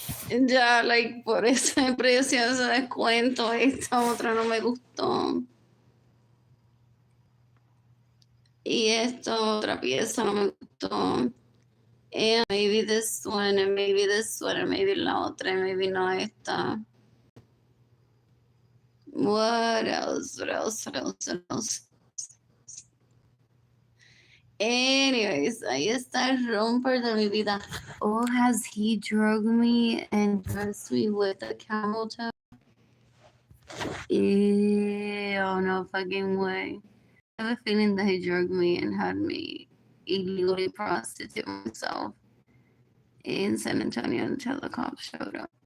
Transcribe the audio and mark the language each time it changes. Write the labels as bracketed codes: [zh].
[es] Ya, like, por ese precio, ese descuento, esta otra no me gustó. Y esta otra pieza no me gustó. [en] And maybe this one, and maybe this one, and maybe [es] la otra, [en] and maybe [es] no esta. [en] What else? What else? What else? What else? Anyways, [es] ahí está el romper de mi vida. [en] Oh, has he drugged me and dressed me with a camel toe? Ew, no fucking way. I have a feeling that he drugged me and had me illegally prostitute myself in San Antonio until the cops showed up.